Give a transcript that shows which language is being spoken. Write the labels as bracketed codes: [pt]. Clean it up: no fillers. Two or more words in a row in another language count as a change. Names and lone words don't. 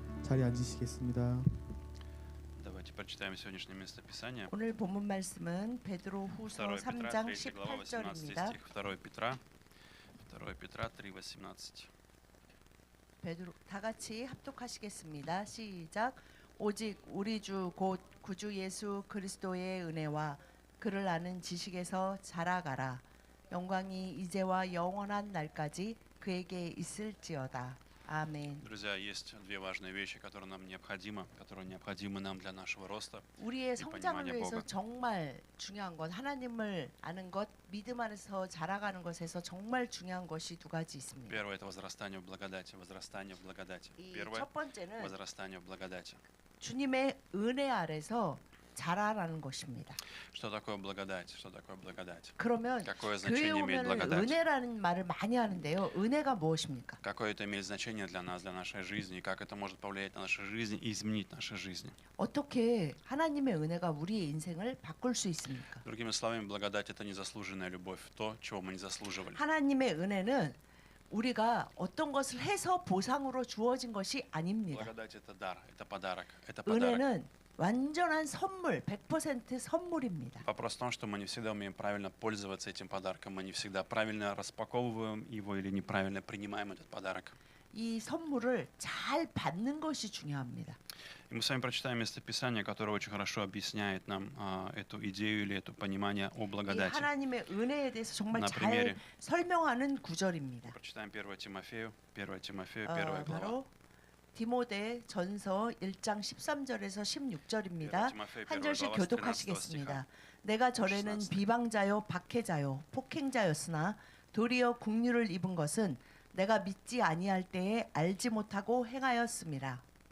[ko] 자리에 앉으시겠습니다. [ru] Давайте прочитаем сегодняшнее местописание. [ko] 오늘 본문 말씀은 베드로후서 [ru] 2 Петра, [ko] 3장 [ru] 3 глава, 18 [ko] 18절입니다. [ru] стих. 2 Петра 3:18. [ko] 베드로 다 같이 합독하시겠습니다. 시작. 오직 우리 주 곧 구주 예수 그리스도의 은혜와 그를 아는 지식에서 자라가라. 영광이 이제와 영원한 날까지 그에게 있을지어다. 아멘. [ru] Друзья, есть две важные вещи, которые необходимы нам для нашего роста. [ko] 우리의 성장을 [ru] понимание [ko] 위해서 [ru] Бога. [ko] 정말 중요한 것, 하나님을 아는 것, 믿음 안에서 자라가는 것에서 정말 중요한 것이 두 가지 있습니다. [ru] Первое — это возрастание в благодати, возрастание в благодати. [ko] 이 [ru] Первое [ko] 첫 번째는 — [ru] возрастание в благодати. [ko] 주님의 은혜 아래서 자라라는 것입니다. [ru] Что такое благодать? Что такое благодать? [ko] 그러면 [ru] Какое [ko] 교회 [ru] значение имеет [ko] 오면 [ru] благодать? [ko] 은혜라는 말을 많이 하는데요. 은혜가 무엇입니까? [ru] Какое это имеет значение для нас, для нашей жизни, и как это может повлиять на нашу жизнь и изменить наши жизни? [ko] 어떻게 하나님의 은혜가 우리의 인생을 바꿀 수 있습니까? [ru] Другими словами, благодать — это незаслуженная любовь, то, чего мы не заслуживали. [ko] 하나님의 은혜는 우리가 어떤 것을 해서 보상으로 주어진 것이 아닙니다. [ru] Благодать — это дар, это подарок, это подарок. [ko] 은혜는 완전한 선물, 100% 선물입니다. [ru] Вопрос в том, что мы не всегда умеем правильно пользоваться этим подарком, мы не всегда правильно распаковываем его или неправильно принимаем этот подарок. [ko] 이 선물을 잘 받는 것이 중요합니다. [ru] И мы с вами прочитаем местописание, которое очень хорошо объясняет нам эту идею или это понимание о [ko] 이 [ru] благодати. [ko] 하나님의 은혜에 대해서 정말 [ru] На [ko] 잘 [ru] примере. [ko] 설명하는 구절입니다. [ru] Прочитаем 1 Тимофею, 1 глава. [ko] 바로 디모데 전서 1장 13절에서 16절입니다. 디모데 한 절씩 [ru] 글ава, [ko] 교독하시겠습니다. 내가 전에는 16. 비방자요 박해자요 폭행자였으나 도리어 국류를 입은 것은 내가 믿지 아니할 때에 알지 못하고 행하였음이라.